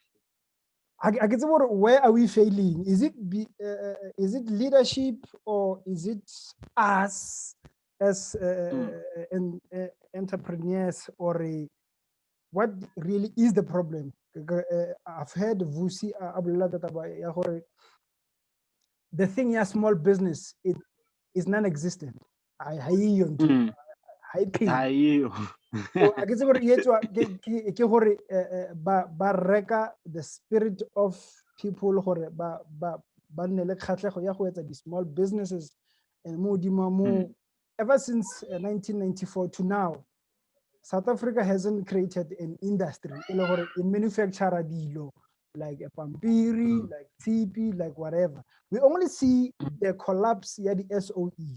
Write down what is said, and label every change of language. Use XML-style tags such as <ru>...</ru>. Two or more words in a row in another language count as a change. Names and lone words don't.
<en>I can say, where are we failing? Is it leadership, or is it us as entrepreneurs, or what really is the problem? I've heard Vusi Abdullah that about the thing, yeah, small business, it is non-existent. I pay. Ayo. So I guess</en> <tn>ba reka</tn> <en>the spirit of people</en> <tn>gore ba nne le kgatlhego ya go etsa di</tn> <en>small businesses, and ever since 1994 to now, South Africa hasn't created an industry in manufacture dilo like a pampiri, like TP, like whatever. We only see the collapse, yeah, the SOEs.</en>